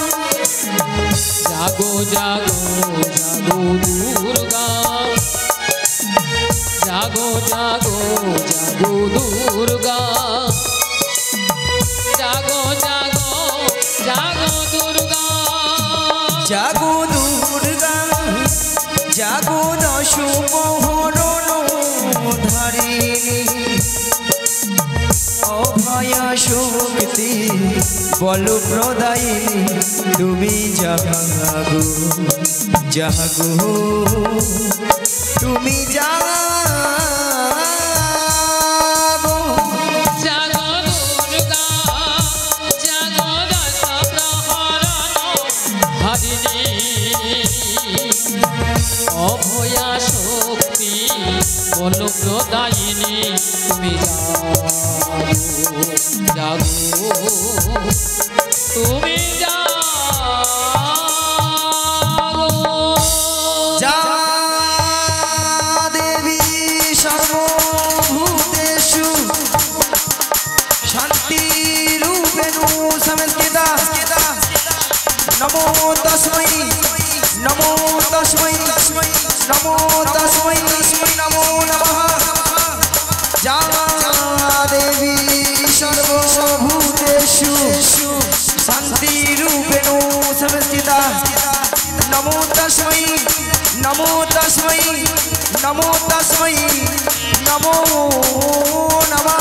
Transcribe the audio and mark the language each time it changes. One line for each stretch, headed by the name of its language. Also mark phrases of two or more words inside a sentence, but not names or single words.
Bangla: জাগো জাগো জাগো দুর্গা জাগো জাগো জাগো দুর্গা জাগো জাগো জাগো দুর্গা জাগো দুর্গা জাগো দশ প্রহরণ ধারিণী অভয়া শক্তি বল প্রদায়িনী তুমি জাগো জাগো তুমি জাগো জাগো দুর্গা জাগো দশ প্রহরণ হরিণী অভয়া শক্তি বল প্রদায়িনী তুমি জাগো তুমি জাগো
Sanskrit: जा देवी सर्वभूतेषु शान्तिरूपेणु संस्थिता नमो तस्मै नमो तस्मै नमो तस्मै नमो नमः जा देवी सर्वभूतेषु शान्तिरूपेणु संस्थिता नमो तस्मै नमो तस्मै नमो तस्मै नमो नमः